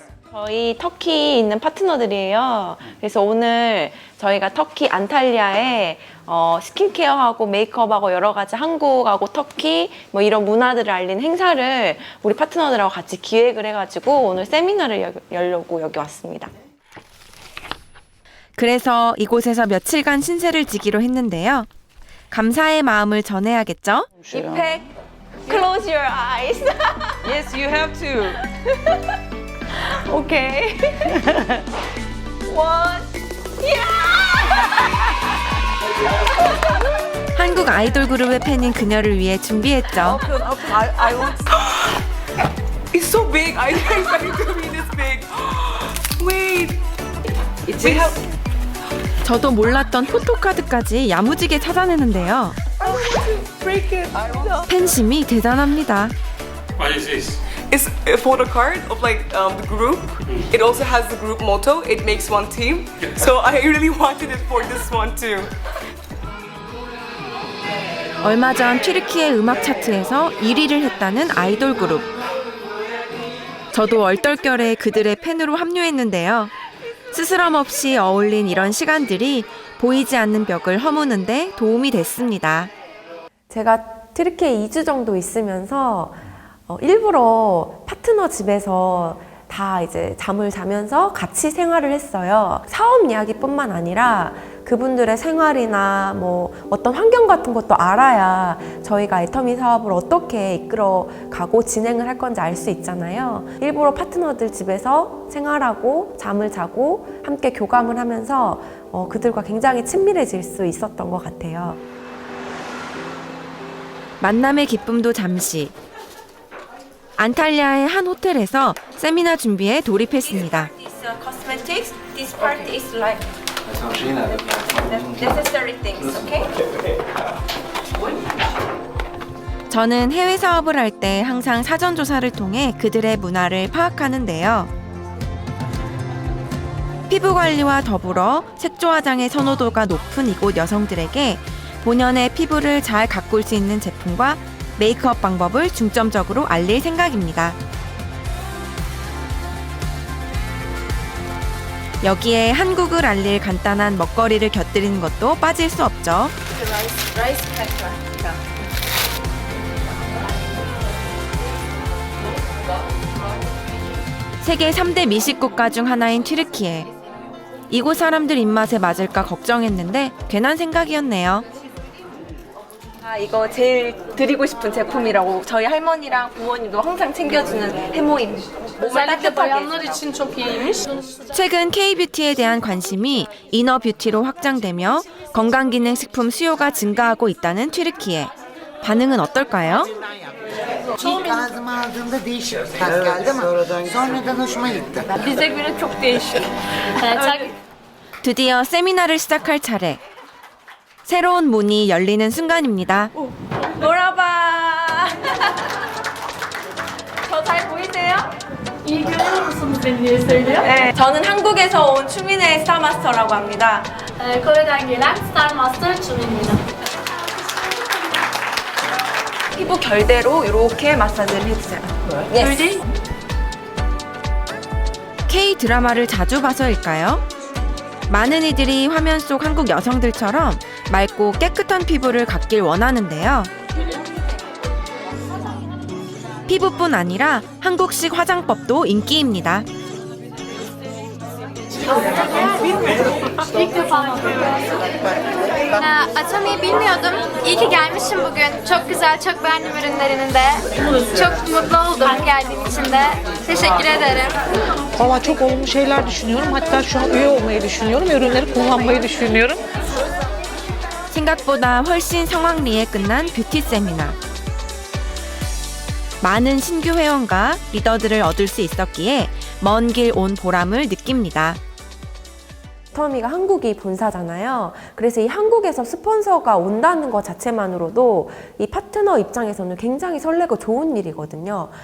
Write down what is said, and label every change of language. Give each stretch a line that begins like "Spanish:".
Korean: 저희 터키 있는 파트너들이에요. 그래서 오늘 저희가 터키 안탈리아에 스킨케어하고 메이크업하고 여러 가지 한국하고 터키 뭐 이런 문화들을 알리는 행사를 우리 파트너들하고 같이 기획을 해가지고 오늘 세미나를 열려고 여기 왔습니다. 그래서 이곳에서 며칠간 신세를 지기로 했는데요. 감사의 마음을 전해야겠죠?
English: 이펙, close your eyes. Yes, you have to. 오케이. One.
Korean: 한국 아이돌 그룹의 팬인 그녀를 위해 준비했죠.
English: I want. It's so big. I didn't expect it to be this big. Wait. We have
Korean: 저도 몰랐던 포토카드까지 야무지게 찾아내는데요.
English: Break it.
Korean: 팬심이 대단합니다.
English: What is this? It's a photo card of like the group. It also has the group motto. It makes one team. So I really wanted it for this one too.
Korean: 얼마 전 튀르키예 음악 차트에서 1위를 했다는 아이돌 그룹. 저도 얼떨결에 그들의 팬으로 합류했는데요. 스스럼 없이 어울린 이런 시간들이 보이지 않는 벽을 허무는데 도움이 됐습니다. 제가 튀르키예 2주 정도 있으면서 일부러 파트너 집에서 다 이제 잠을 자면서 같이 생활을 했어요. 사업 이야기뿐만 아니라 그분들의 생활이나 뭐 어떤 환경 같은 것도 알아야 저희가 애터미 사업을 어떻게 이끌어가고 진행을 할 건지 알 수 있잖아요. 일부러 파트너들 집에서 생활하고 잠을 자고 함께 교감을 하면서 그들과 굉장히 친밀해질 수 있었던 것 같아요. 만남의 기쁨도 잠시. 안탈리아의 한 호텔에서 세미나 준비에 돌입했습니다.
English: Cosmetics, this part is like necessary things, okay?
Korean: 저는 해외 사업을 할 때 항상 사전 조사를 통해 그들의 문화를 파악하는데요. 피부 관리와 더불어 색조 화장의 선호도가 높은 이곳 여성들에게 본연의 피부를 잘 가꿀 수 있는 제품과 메이크업 방법을 중점적으로 알릴 생각입니다. 여기에 한국을 알릴 간단한 먹거리를 곁들이는 것도 빠질 수 없죠. 세계 3대 미식 국가 중 하나인 튀르키예. 이곳 사람들 입맛에 맞을까 걱정했는데 괜한 생각이었네요. 이거 제일 드리고 싶은 제품이라고 저희 할머니랑 부모님도 항상 챙겨주는 해모임.
Turkish: Özellikle bayanlar için çok iyiymiş.
Korean: 최근 K-뷰티에 대한 관심이 이너 뷰티로 확장되며 건강기능식품 수요가 증가하고 있다는 튀르키예. 반응은 어떨까요?
Turkish: İlk ağzıma aldığımda değişik bir tat geldi ama sonradan hoşuma gitti. Bize göre çok değişik.
Korean: 드디어 세미나를 시작할 차례. 새로운 문이 열리는 순간입니다. 놀아봐. 저 잘 보이세요?
Turkish: İyi görüyor musunuz beni diye söylüyor.
Korean: 네, 저는 한국에서 온 추민의 스타마스터라고 합니다.
Turkish: Kore'den gelen Star Master Chun입니다.
Korean: 피부 결대로 이렇게 마사지를 해주세요.
English: Yes.
Korean: K 드라마를 자주 봐서일까요? 많은 이들이 화면 속 한국 여성들처럼 맑고 깨끗한 피부를 갖길 원하는데요. 피부뿐 아니라 한국식 화장법도 인기입니다.
Turkish: İlk defa Atomi'yi bilmiyordum. İyi ki gelmişim bugün. Çok güzel, çok beğendim ürünlerini de. Çok mutlu oldum geldiğim için de. Teşekkür ederim. Valla çok olumlu şeyler düşünüyorum. Hatta şu an üye olmayı düşünüyorum. Ürünleri kullanmayı düşünüyorum.
Korean: 생각보다 훨씬 성황리에 끝난 뷰티 세미나. 많은 신규 회원과 리더들을 얻을 수 있었기에 먼 길 온 보람을 느낍니다. 애터미가 한국이 본사잖아요. 그래서 이 한국에서 스폰서가 온다는 것 자체만으로도 이 파트너 입장에서는 굉장히 설레고 좋은 일이거든요.